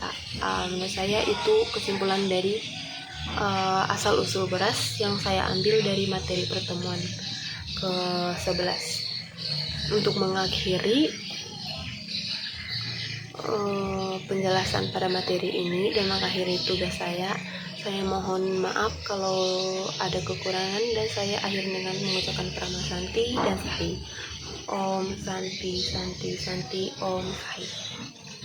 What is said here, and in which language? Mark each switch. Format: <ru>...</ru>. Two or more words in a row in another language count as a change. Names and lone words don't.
<id>Menurut saya itu kesimpulan dari asal-usul beras yang saya ambil dari materi pertemuan ke-11. Untuk mengakhiri penjelasan pada materi ini dan mengakhiri tugas saya mohon maaf kalau ada kekurangan, dan saya akhir dengan mengucapkan Prama Santi dan Sahi.</id> <sa>Om Santi Santi Santi Om Sahi.</sa>